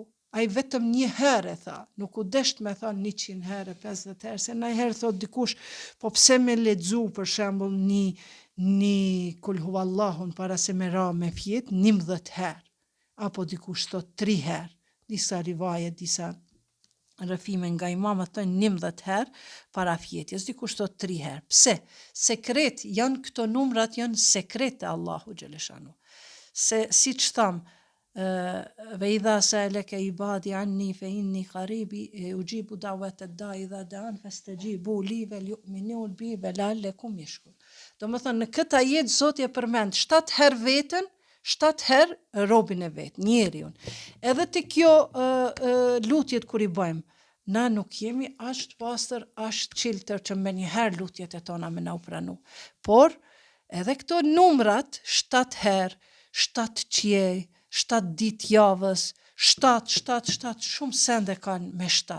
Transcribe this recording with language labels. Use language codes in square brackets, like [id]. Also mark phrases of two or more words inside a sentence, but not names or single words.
[sq] Ai vetëm një herë e tha, nuk u desht me thonë 100 herë, 50 herë, se najherë thot dikush, po pse me lexu për shembull një kul huwallahun para se me ra me fjet 11 herë, apo dikush thot 3 herë, disa rivaje, disa rëfime nga imamët thënë 11 herë para fjetjes, dikush thot 3 herë. Pse? Sekret janë këto numrat, janë sekret e Allahu xhaleshanu. Se siç tham, [ar] وإذا سألك عبادي عني فإني قريب أجيب دعوة الداع إذا دعان فليستجيبوا لي وليؤمنوا بي لعلكم يشكرون. [sq] Domethënë në këtë ajet Zoti e përmend 7 herë veten, 7 herë robin e vet, njeriun. Edhe te kjo lutjet kur i bëjmë, na nuk jemi aq të pastër, aq të çiltër që me njëherë lutjet e tona me na u pranu. Por edhe këto numrat 7 herë, 7 qiej, 7 ditë javës, 7 shumë sende kanë me 7.